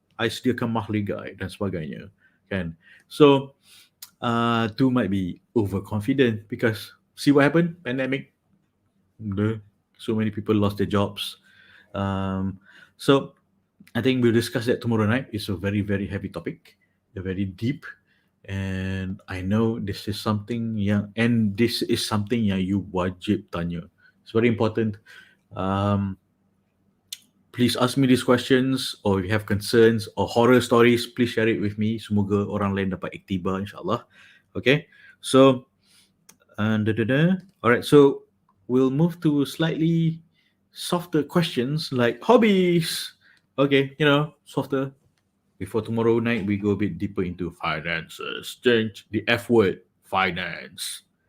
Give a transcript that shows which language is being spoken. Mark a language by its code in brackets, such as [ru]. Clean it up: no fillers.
[ms] I sediakan mahligai dan sebagainya. Kan? [en] So, tu might be overconfident because see what happened? Pandemic. So many people lost their jobs. So I think we'll discuss that tomorrow night. It's a very, very heavy topic. They're very deep. And I know this is something [ms] yang you wajib tanya. [en] It's very important. Please ask me these questions, or if you have concerns or horror stories, please share it with me. [ms] Semoga orang lain dapat iktibar, insyaAllah. [en] Okay, so alright, so we'll move to slightly softer questions like hobbies. Okay, softer. Before tomorrow night, we go a bit deeper into finances. Change the F word, finance.